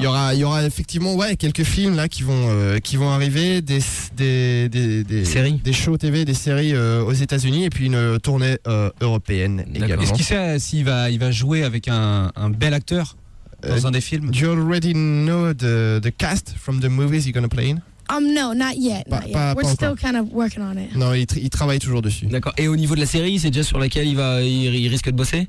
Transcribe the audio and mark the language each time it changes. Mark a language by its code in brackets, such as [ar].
[fr] Il y aura effectivement ouais quelques films là qui vont arriver des séries, des shows TV, des séries aux États-Unis et puis une tournée européenne. D'accord. Également. Est-ce qu'il sait s'il va jouer avec un bel acteur? Dans un des films. [en] Do you already know the cast from the movies you're gonna play in? No, not yet. We're still kind of working on it. [fr] Non, il travaille toujours dessus. D'accord. Et au niveau de la série, c'est déjà sur laquelle il risque de bosser?